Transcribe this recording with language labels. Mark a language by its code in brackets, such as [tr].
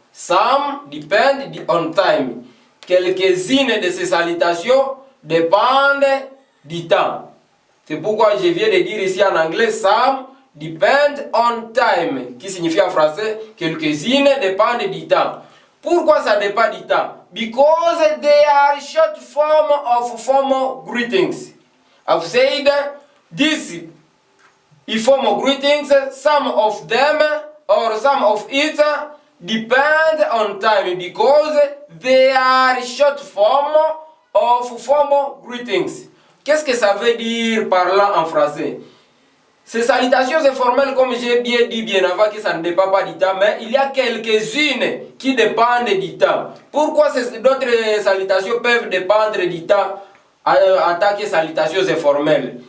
[en] Some depend on time. [fr] Quelques-unes de ces salutations dépendent du temps. C'est pourquoi je viens de dire ici en anglais [en] some depend on time, [fr] qui signifie en français quelques-unes dépendent du temps. Pourquoi ça dépend du temps? [en] Because they are short form of formal greetings. I've said this informal greetings, some of them or some of it depend on time because they are short form of formal greetings. [fr] Qu'est-ce que ça veut dire par là en français? Ces salutations informelles, comme j'ai bien dit bien avant, que ça ne dépend pas du temps, mais il y a quelques-unes qui dépendent du temps. Pourquoi d'autres salutations peuvent dépendre du temps en tant que salutations informelles?